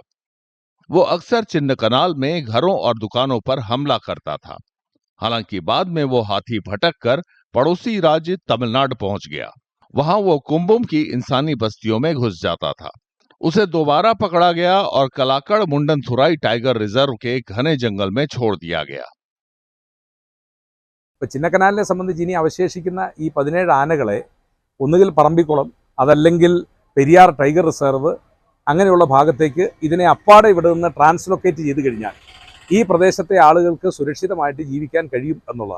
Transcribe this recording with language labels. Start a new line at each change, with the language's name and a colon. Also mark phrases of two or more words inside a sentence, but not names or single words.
Hindi: वो अक्सर चिन्नकनाल में घरों और दुकानों पर हमला करता था। हालांकि बाद में वो हाथी भटक कर पड़ोसी राज्य तमिलनाडु पहुंच गया। वहां वो कुंभम की इंसानी बस्तियों में घुस जाता था। उसे दोबारा पकड़ा गया और कलाकड़ मुंडनथुराई टाइगर रिजर्व के घने जंगल में छोड़ दिया गया।
Malayalam: ഇപ്പോൾ ചിന്നക്കനാലിനെ സംബന്ധിച്ച് ഇനി അവശേഷിക്കുന്ന ഈ 17 ആനകളെ ഒന്നുകിൽ പറമ്പിക്കുളം, അതല്ലെങ്കിൽ പെരിയാർ ടൈഗർ റിസർവ്, അങ്ങനെയുള്ള ഭാഗത്തേക്ക് ഇതിനെ അപ്പാടെ ഇവിടെ നിന്ന് ട്രാൻസ്ലൊക്കേറ്റ് ചെയ്ത് കഴിഞ്ഞാൽ ഈ പ്രദേശത്തെ ആളുകൾക്ക് സുരക്ഷിതമായിട്ട് ജീവിക്കാൻ കഴിയും എന്നുള്ളതാണ്.